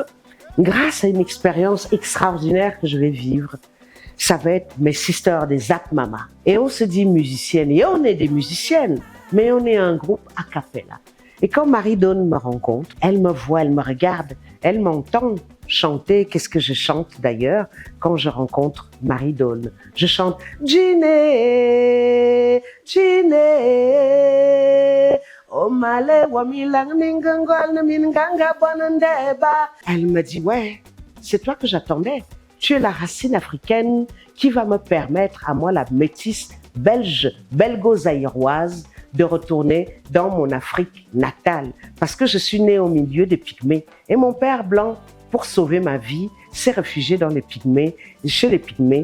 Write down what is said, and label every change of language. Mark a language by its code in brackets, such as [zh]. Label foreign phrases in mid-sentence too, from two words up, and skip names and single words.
[fr] Grâce à une expérience extraordinaire que je vais vivre, ça va être mes sisters des Zap Mama. Et on se dit musicienne, et on est des musiciennes, mais on est un groupe a cappella. Et quand Marie-Dawn me rencontre, elle me voit, elle me regarde, elle m'entend chanter. Qu'est-ce que je chante d'ailleurs quand je rencontre Marie-Dawn? Je chante Djiné, Djiné, Omale wamilang ningangol minganga bonandeba. Elle me dit, ouais, c'est toi que j'attendais. Tu es la racine africaine qui va me permettre à moi, la métisse belge, belgo-zaïroise, de retourner dans mon Afrique natale. Parce que je suis née au milieu des Pygmées. Et mon père blanc, pour sauver ma vie, s'est réfugié dans les Pygmées, chez les Pygmées.